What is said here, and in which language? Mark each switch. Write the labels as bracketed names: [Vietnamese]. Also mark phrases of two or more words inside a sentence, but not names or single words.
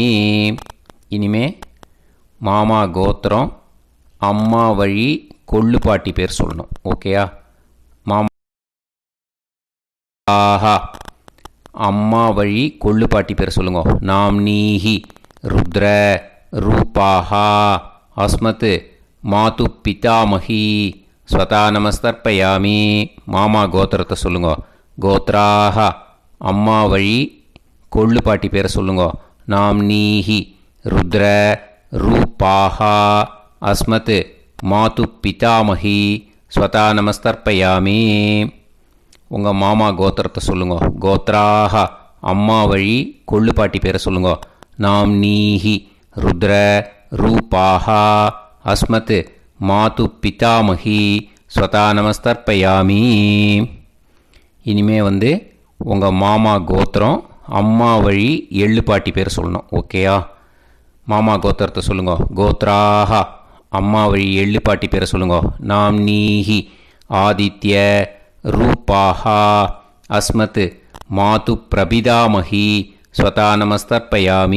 [Tamil] இனிமே மாமா கோத்திரம் அம்மா வழி கொள்ளு பாட்டி பேர் சொல்லணும். ஓகேயா? மாமா அம்மா வழி கொள்ளு பாட்டி பேர் சொல்லுங்க. [Sanskrit] नाम्नीः रुद्र रूपाः अस्मत् मातृ पितामहीः स्वधा नमस्तर्पयामि. [Tamil] மாமா கோத்திரத்தை சொல்லுங்க. கோத்ராக அம்மா வழி கொள்ளு பாட்டி பேரை சொல்லுங்க. [Sanskrit] नाम्नीः रुद्र रूपाः अस्मत् मातृ पितामहीः स्वधा नमस्तर्पयामि. [Tamil] உங்கள் மாமா கோத்திரத்தை சொல்லுங்க. கோத்ராக அம்மா வழி கொள்ளு பாட்டி பேரை சொல்லுங்க. [Sanskrit] नाम्नीः रुद्र रूपाः अस्मत् मातृ पितामहीः स्वधा नमस्तर्पयामि. [Tamil] இனிமே உங்கள் மாமா கோத்திரம் அம்மா வழி எள்ளு பாட்டி பேர் சொல்லணும். ஓகேயா? மாமா கோத்திரத்தை சொல்லுங்க. கோத்ராக அம்மா வழி எள்ளு பாட்டி பேரை சொல்லுங்க. [Sanskrit] नाम्नीः आदित्य रूपाः अस्मत् मातृ प्रपितामहीः स्वधा नमस्तर्पयामि.